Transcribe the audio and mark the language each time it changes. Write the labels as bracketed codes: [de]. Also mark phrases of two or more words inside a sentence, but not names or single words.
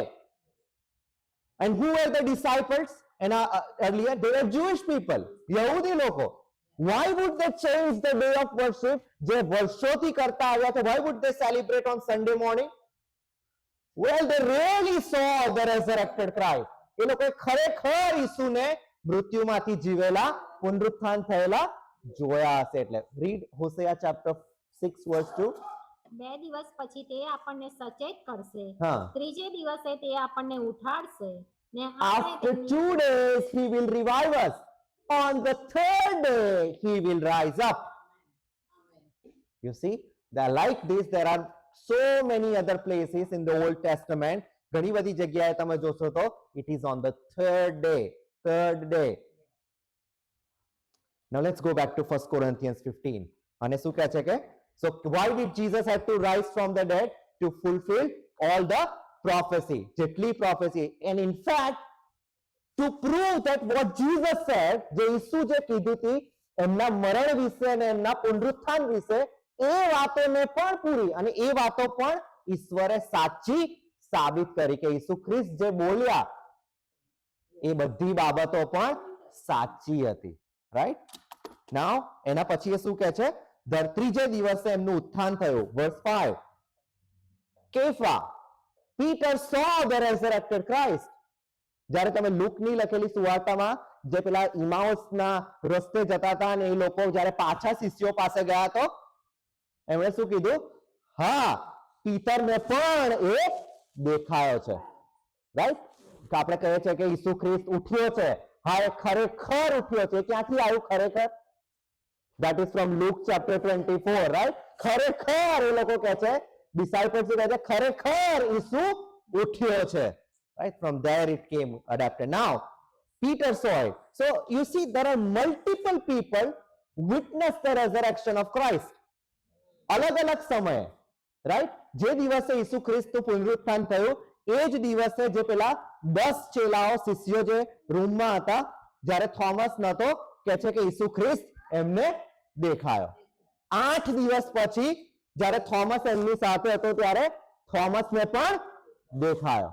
[en] And who were the disciples? And earlier they were Jewish people, [gu] Yahudi લોકો. [en] Why would they change the day of worship? [gu] જે વર્ષોથી કરતા આવ્યા છે, [en] why would they celebrate on Sunday morning? Well, they really saw the resurrected Christ. [gu] એ લોકોએ ખરેખર ઈસુને મૃત્યુમાંથી જીવેલા, પુનરુત્થાન થયેલા જોયા હશે. [en] એટલે read Hosea chapter 6 verse 2. [gu] 2 દિવસ પછી તે આપણને સચેત કરશે, હા. 3જે દિવસે તે આપણને ઉઠાડશે, ને [en] After 2 days he will revive us. On the 3rd day he will rise up. You see, like this there are so many other places in the Old Testament. [gu] ઘણી બધી જગ્યાએ તમે જોશો તો [en] it is on the 3rd day. Now let's go back to 1 Corinthians 15. [gu] અને શું કહે છે કે, [en] so why did Jesus have to rise from the dead? To fulfill all the prophecy, જેટલી prophecy. And in fact, to prove that what Jesus said, [gu] જે ઈસુ જે કીધું હતી એમના મરણ વિશે અને એમના પુનરુત્થાન વિશે, એ વાતોને પણ પૂરી, અને એ વાતો પણ ઈશ્વરે સાચી સાબિત કરી કે ઈસુ ખ્રિસ્ત જે બોલ્યા એ બધી બાબતો પણ સાચી હતી, રાઈટ? નાઉ એના પછી એ શું કહે છે? 3જે દિવસે એમનું ઉત્થાન થયું. વર્સ 5. કેફા, [en] Peter saw the resurrected Christ. [gu] જ્યારે તમે લુકની લખેલી સુવાર્તામાં જે પેલા ઇમાઉસના રસ્તે જતા હતા અને એ લોકો જ્યારે પાછા શિષ્યો પાસે ગયા તો એમણે શું કીધું? હા, પીતરને પણ એ દેખાયો છે, રાઈટ? આપણે કહીએ છીએ કે ઈસુ ખ્રિસ્ત ઉઠ્યો છે. હા, એ ખરેખર ઉઠ્યો છે. ક્યાંથી આવ્યું ખરેખર? [en] That is from Luke chapter 24, right? [gu] ખરેખર એ લોકો કહે છે ડિસાઇપલ્સ કહે છે ખરેખર ઈસુ ઉઠ્યો છે, right? [en] From there it came adapted. Now Peter saw it. So you see there are multiple people witness the resurrection of Christ. [gu] અલગ અલગ સમયે, રાઈટ? જે દિવસે ઈસુ ખ્રિસ્તનું પુનરુત્થાન થયું એ જ દિવસે જે પેલા 10 ચેલાઓ શિષ્યો જે રૂમમાં હતા જ્યારે થોમસ નતો, કહે છે કે ઈસુ ખ્રિસ્ત એમને દેખાયો. 8 દિવસ પછી જ્યારે થોમસ એમની સાથે હતો ત્યારે થોમસને પણ દેખાયો.